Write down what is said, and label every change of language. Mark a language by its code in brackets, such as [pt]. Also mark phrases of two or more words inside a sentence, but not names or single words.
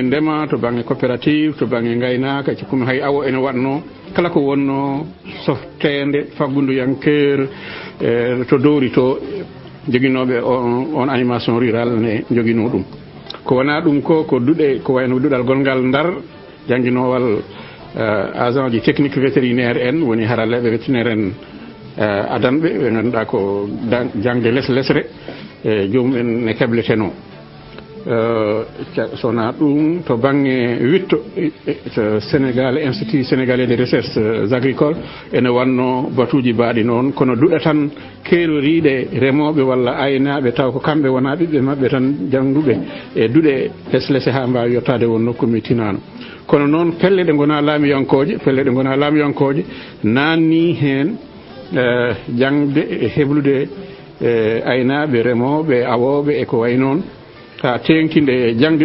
[ff] ndema to banggue coopérative to banggue gaynaka cikkumi hay awo ene watno kala ko wonno softede fagguduyankeur to dowri to joguinoɓe on [fr] animation rural [ff] ne joguino ɗum ko wona ɗum ko duɗe ko wayno duɗal gongal Ndar jangguinowal agent ji [fr] technique vétérinaire [ff] en woni haraleɓe vétérinaire en adanɓe ɓe ganduɗa ko jangde lesre e jomumen ne kebleteno sona ɗum to banggue witto to Sénégal [fr] institut sénégalais de recherche agricole [ff] ene wanno batuji mbaɗi noon kono duɗa tan keeroriɗe remoɓe walla aynaɓe taw ko kamɓe wona ɓiɓɓe mabɓe tan jangduɓe e duɗe leslese ha mbawi yettade won nokku mi tinano kono noon pelle ɗe gona laamiyankoje nanni hen jangde e heblude aynaɓe remoɓe awoɓe e ko way noon ha tenkinde jangde